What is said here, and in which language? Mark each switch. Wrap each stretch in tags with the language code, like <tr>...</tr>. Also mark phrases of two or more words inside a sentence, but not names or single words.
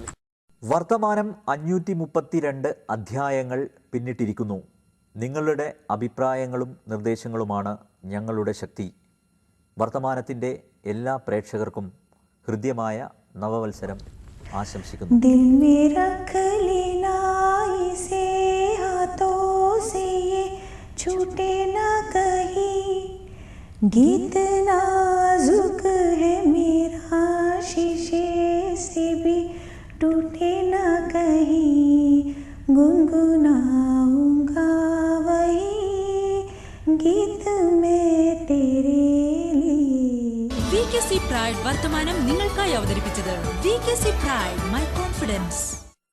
<ml>വർത്തമാനം 532 അധ്യായങ്ങൾ പിന്നിട്ടിരിക്കുന്നു. നിങ്ങളുടെ അഭിപ്രായങ്ങളും നിർദ്ദേശങ്ങളുമാണ് ഞങ്ങളുടെ ശക്തി. വർത്തമാനത്തിൻ്റെ എല്ലാ പ്രേക്ഷകർക്കും ഹൃദ്യമായ നവവത്സരം ആശംസിക്കുന്നു.</ml> <hi>दिल में रख लेना इसे हाथों से ये छूटे ना कहीं गीत नाजुक है मेरा शीशे से भी टूटे ना कहीं गुनगुनाऊंगा वही गीत में तेरे लिए.</hi> <ml>VKC Pride വർത്തമാനം നിങ്ങൾക്കായി അവതരിപ്പിച്ചത് VKC Pride, My Confidence.</ml>